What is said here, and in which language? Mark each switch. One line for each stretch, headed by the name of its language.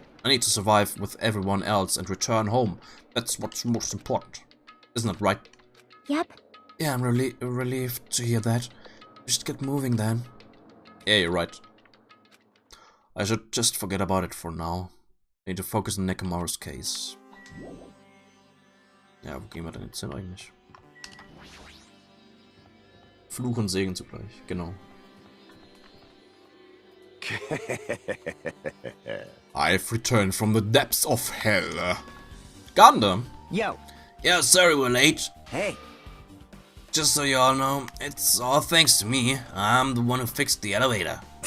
English: I need to survive with everyone else and return home. That's what's most important. Isn't it right? Yep. Yeah, I'm relieved to hear that. We should get moving then. Yeah, you're right. I should just forget about it for now. I need to focus on Nekamaru's case.
German: Ja, wo gehen wir denn jetzt hin eigentlich? Fluch und Segen zugleich, genau.
English: I've returned from the depths of hell. Gundam? Yo. Yeah, sorry we're late. Hey. Just so you all know, it's all thanks to me. I'm the one who fixed the elevator.